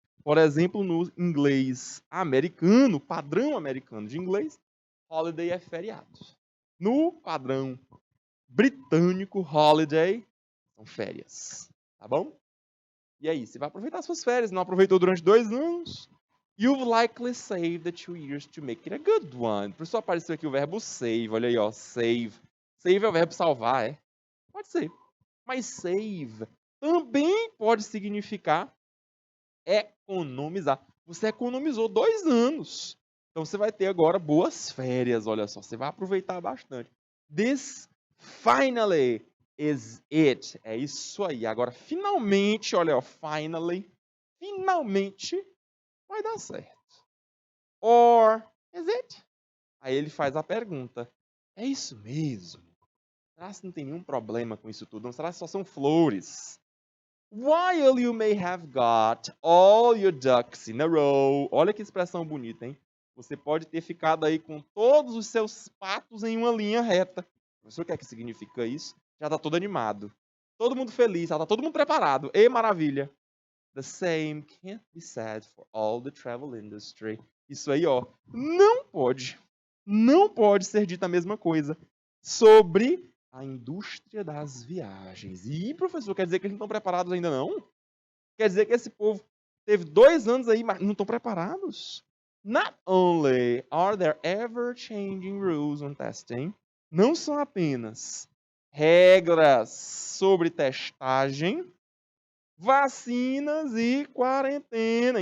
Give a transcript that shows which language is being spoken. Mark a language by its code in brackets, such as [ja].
[pt] Por exemplo, no inglês americano, padrão americano de inglês, holiday é feriado. No padrão britânico, holiday são férias. Tá bom? E aí, você vai aproveitar suas férias. Não aproveitou durante 2 anos? [en] You've likely saved the 2 years to make it a good one. [pt] Por isso apareceu aqui o verbo save. Olha aí, ó. Save. Save é o verbo salvar, é? Pode ser. Mas save também pode significar economizar. Você economizou 2 anos. Então você vai ter agora boas férias, olha só. Você vai aproveitar bastante. [en] This finally is it. [pt] É isso aí. Agora, finalmente, olha, ó, finally, finalmente vai dar certo. [en] Or is it? [pt] Aí ele faz a pergunta: é isso mesmo? Será que não tem nenhum problema com isso tudo? Não? Será que só são flores? [en] While you may have got all your ducks in a row. [pt] Olha que expressão bonita, hein? Você pode ter ficado aí com todos os seus patos em uma linha reta. Você o que é que significa isso? Já está todo animado. Todo mundo feliz, já está todo mundo preparado. E maravilha. [en] The same can't be said for all the travel industry. [pt] Isso aí, ó, não pode ser dita a mesma coisa sobre a indústria das viagens. E, professor, quer dizer que eles não estão preparados ainda não? Quer dizer que esse povo teve 2 anos aí, mas não estão preparados? [en] Not only are there ever-changing rules on testing, [pt] não são apenas regras sobre testagem, vacinas e quarentena.